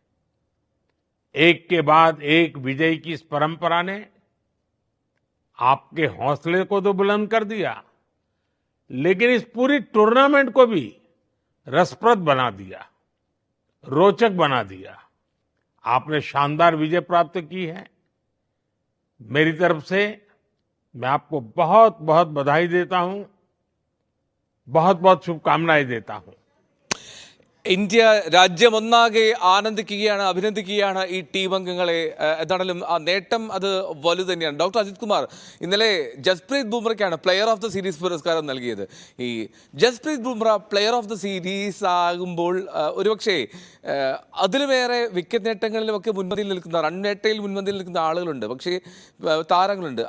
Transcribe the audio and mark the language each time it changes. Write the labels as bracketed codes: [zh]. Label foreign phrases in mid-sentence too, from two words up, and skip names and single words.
[hi] एक के बाद एक विजय की इस परंपरा ने आपके हौसले को तो बुलंद कर दिया, लेकिन इस पूरी टूर्नामेंट को भी रसप्रद बना दिया, रोचक बना दिया। आपने शानदार विजय प्राप्त की है। मेरी तरफ से मैं आपको बहुत बहुत बधाई देता हूं, बहुत बहुत शुभकामनाएं देता हूं। [ml] ഇന്ത്യ രാജ്യമൊന്നാകെ ആനന്ദിക്കുകയാണ്, അഭിനന്ദിക്കുകയാണ് ഈ ടീം അംഗങ്ങളെ. എന്താണെങ്കിലും ആ നേട്ടം അത് വലുത് തന്നെയാണ്. ഡോക്ടർ അജിത് കുമാർ, ഇന്നലെ ജസ്പ്രീത് ബുംറയ്ക്കാണ് [en] player of the series [ml] പുരസ്കാരം നൽകിയത്. ഈ ജസ്പ്രീത് ബുംറ [en] player of the series [ml] ആകുമ്പോൾ ഒരുപക്ഷേ അതിലുമേറെ വിക്കറ്റ് നേട്ടങ്ങളിലുമൊക്കെ മുൻപന്തിയിൽ നിൽക്കുന്ന, റൺ നേട്ടയിൽ മുൻപന്തിയിൽ നിൽക്കുന്ന ആളുകളുണ്ട്, പക്ഷേ താരങ്ങളുണ്ട്.